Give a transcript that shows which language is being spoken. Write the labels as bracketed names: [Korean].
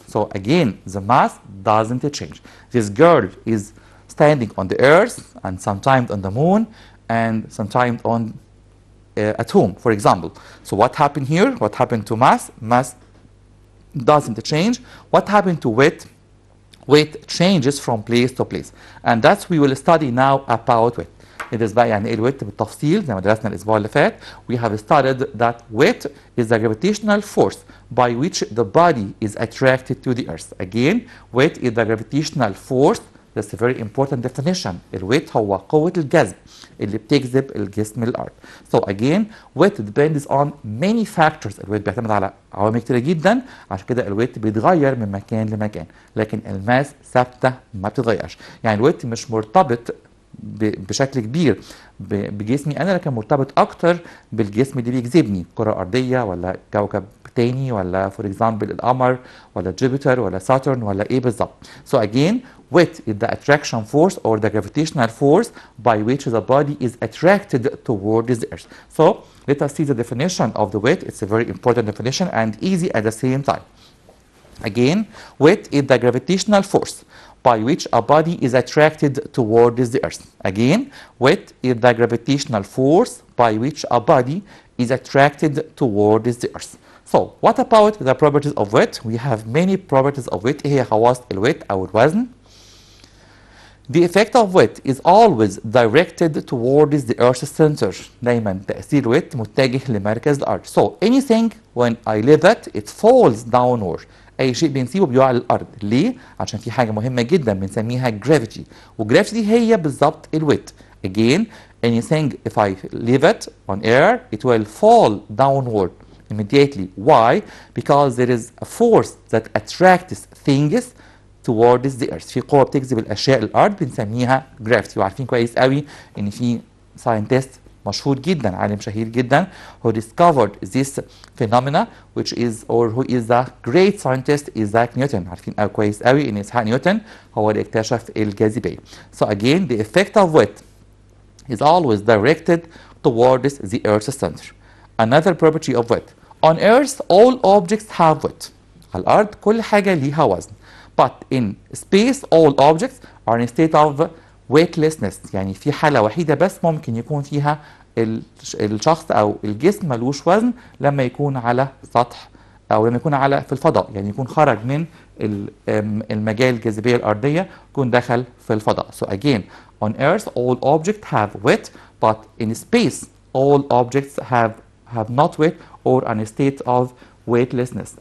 [English] So again, the mass doesn't change. This girl is standing on the earth, and sometimes on the moon, and sometimes on at home, for example. So what happened here? What happened to mass? Mass doesn't change. What happened to weight? Weight changes from place to place, and that's we will study now about weight. [Arabic] ندرس بقى يعني ايه الويت بالتفصيل زي ما درسنا الاسبوع اللي فات. [English] We have studied that weight is the gravitational force by which the body is attracted to the earth. Again, weight is the gravitational force. That's a very important definition. [Arabic] الويت هو قوة الجذب اللي بتجذب الجسم للأرض. [English] So again, weight depends on many factors. [Arabic] الويت بيعتمد على عوامل كتيرة جدا، عشان كده الويت بيتغير من مكان لمكان، لكن الماس ثابتة ما بتتغيرش. يعني الويت مش مرتبط بشكل كبير بجسمي انا، لكن مرتبط اكتر بالجسم اللي بيجذبني، كره ارضيه ولا كوكب تاني ولا فور اكزامبل القمر ولا جوبيتر ولا ساترن ولا ايه بالظبط. [English] So again, weight is the attraction force or the gravitational force by which the body is attracted towards the earth. So let us see the definition of the weight. It's a very important definition and easy at the same time. Again, weight is the gravitational force by which a body is attracted towards the earth. Again, weight is the gravitational force by which a body is attracted towards the earth. So, what about the properties of weight? We have many properties of weight. [Arabic] هي خواص الويت أو الوزن. [English] The effect of weight is always directed towards the earth's center. [Arabic] دايما تأثير الويت متجه لمركز الأرض. [English] So, anything when I leave it falls downward. [Arabic] اي شيء بنسيبه بيقع للارض. ليه؟ عشان في حاجه مهمه جدا بنسميها جرافيتي، وجرافيتي هي بالظبط الويت. [English] Again, anything if I leave it on air it will fall downward immediately. Why? Because there is a force that attracts things towards the earth. [Arabic] في قوه بتجذب الاشياء للارض بنسميها جرافيتي. وعارفين كويس قوي ان في ساينتست مشهور جدا، عالم شهير جدا [English] who discovered this phenomena which is or who is the great scientist Isaac Newton. [Arabic] عارفين كويس قوي ان إسحاق نيوتن هو اللي اكتشف الجاذبية. [English] So again, the effect of weight is always directed towards the earth's center. Another property of weight. On earth all objects have weight. [Arabic] على الارض كل حاجة ليها وزن. [English] But in space all objects are in a state of weightlessness. [Arabic] يعني في حالة وحيدة بس ممكن يكون فيها الشخص أو الجسم ملوش وزن، لما يكون على سطح أو لما يكون في الفضاء، يعني يكون خرج من المجال الجاذبية الأرضية، يكون دخل في الفضاء. [English] So again, on Earth all objects have weight, but in space all objects have not weight or in a state of weightlessness.